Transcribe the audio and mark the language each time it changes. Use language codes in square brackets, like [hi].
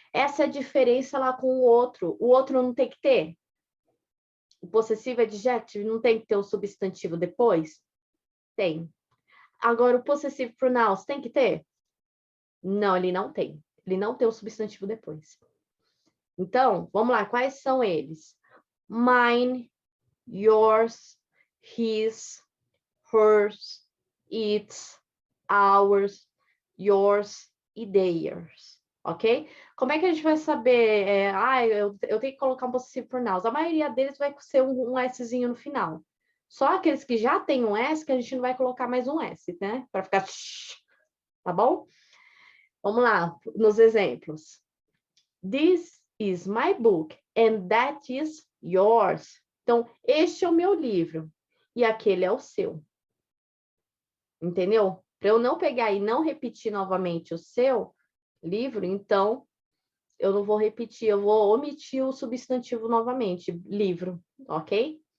[pt] Essa é a diferença lá com o outro. O outro não tem que ter? O possessive adjective não tem que ter o substantivo depois? Tem. Agora, o possessive pronouns tem que ter? Não, ele não tem. Ele não tem o substantivo depois. Então, vamos lá, quais são eles? [en] Mine, yours, his, hers, its, ours, yours e theirs, ok? [pt] Como é que a gente vai saber? Eu tenho que colocar um possessive pronouns. A maioria deles vai ser um Szinho no final. Só aqueles que já têm um S que a gente não vai colocar mais um S, né? Para ficar... Tá bom? Vamos lá, nos exemplos. [en] This is my book and that is yours. [pt] Então, este é o meu livro e aquele é o seu. Entendeu? Para eu não pegar e não repetir novamente o seu livro, então eu não vou repetir, eu vou omitir o substantivo novamente, livro, ok?